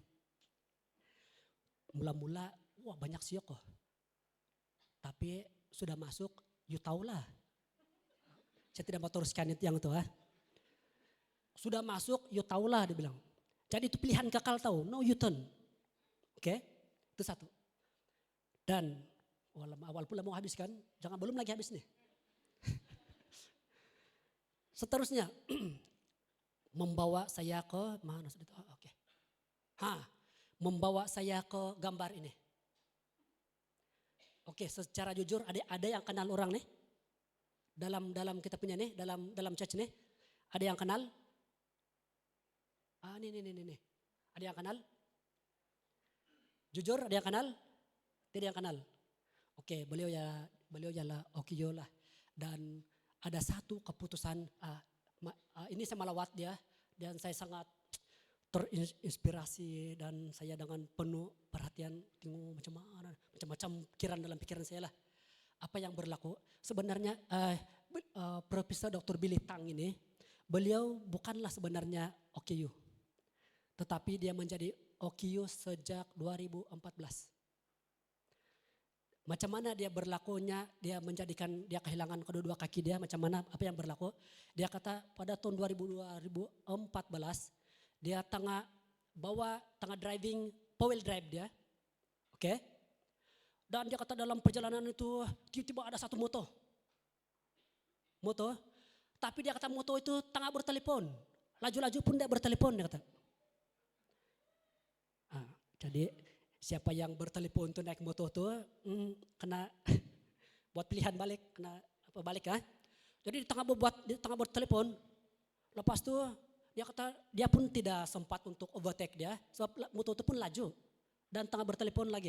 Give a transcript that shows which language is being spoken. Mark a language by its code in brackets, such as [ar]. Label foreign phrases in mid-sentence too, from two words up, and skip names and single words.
[ms] Mula-mula, wah banyak siok kok. Tapi sudah masuk, you tahulah. Saya tidak mau teruskan itu yang itu. Sudah masuk, you tahulah dia bilang. Jadi itu pilihan kekal tahu, [en] no U-turn. [ms] Itu satu. Dan awal pula mau habis kan, belum lagi habis nih. Seterusnya, membawa saya ke mana? Membawa saya ke gambar ini. Secara jujur ada yang kenal orang nih. Dalam kita punya nih, dalam church nih. Ada yang kenal? Nih. Ada yang kenal? Jujur ada yang kenal? Tidak yang kenal. Beliau ya lah Okiyo lah. Dan ada satu keputusan ini saya melawat dia dan saya sangat terinspirasi dan saya dengan penuh perhatian tengok macam-macam dalam pikiran saya lah. Apa yang berlaku? Sebenarnya Profesor Dr. Billy Tang ini beliau bukanlah sebenarnya Okiyo. Tetapi dia menjadi Okiyo sejak 2014. Macam mana dia berlakunya, dia kehilangan kedua-dua kaki dia, macam mana, apa yang berlaku. Dia kata pada tahun 2014, dia tengah driving, [en] four-wheel drive [ms] dia. Dan dia kata dalam perjalanan itu, tiba-tiba ada satu moto. Tapi dia kata moto itu tengah bertelepon. Laju-laju pun dia bertelepon, dia kata. Jadi siapa yang bertelepon tuh naik motor tuh kena buat pilihan balik, kena balik Jadi di tengah bertelepon, lepas itu dia kata dia pun tidak sempat untuk overtake dia, sebab motor itu pun laju dan tengah bertelepon lagi.